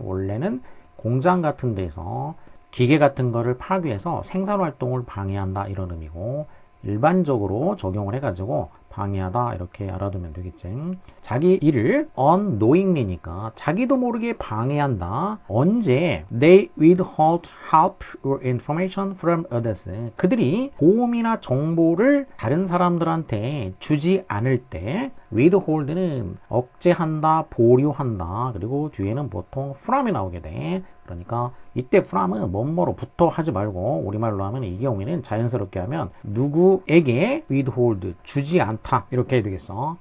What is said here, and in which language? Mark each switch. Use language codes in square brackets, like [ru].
[ko] 원래는 공장 같은 데서 기계 같은 거를 파괴해서 생산 활동을 방해한다 이런 의미고, 일반적으로 적용을 해가지고 방해하다 이렇게 알아두면 되겠지. 자기 일을 unknowingly니까 자기도 모르게 방해한다. 언제? [en] They withhold help or information from others. [ko] 그들이 도움이나 정보를 다른 사람들한테 주지 않을 때, withhold는 억제한다, 보류한다. 그리고 뒤에는 보통 from이 나오게 돼. 그러니까 이때 from은 뭐뭐로부터 하지 말고 우리말로 하면 이 경우에는 자연스럽게 하면 누구에게 withhold 주지 않다 이렇게 해야 되겠어.